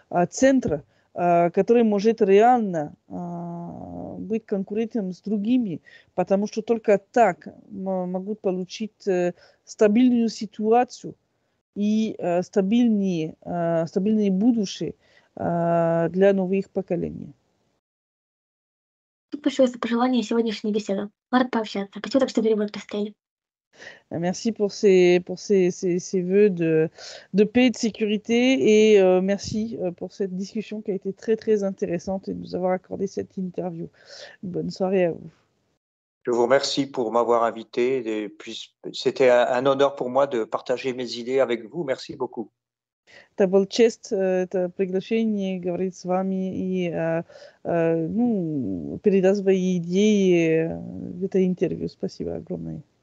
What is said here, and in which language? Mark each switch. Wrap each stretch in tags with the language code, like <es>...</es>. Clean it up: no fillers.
<ru>центр, который может реально быть конкурентом с другими, потому что только так могут получить стабильную ситуацию и стабильное будущее для новых поколений. Спасибо большое за пожелания сегодняшней беседы. Рад пообщаться. Спасибо, так что перевод поставили.</ru> <fr>Merci pour ces vœux de paix et de sécurité et merci pour cette discussion qui a été très très intéressante et de nous avoir accordé cette interview. Bonne soirée à vous. Je vous remercie pour m'avoir invité et puis c'était un honneur pour moi de partager mes idées avec vous. Merci beaucoup.</fr> <ru>Это был честь, это приглашение говорить с вами и передать свои идеи в это интервью. Спасибо огромное.</ru>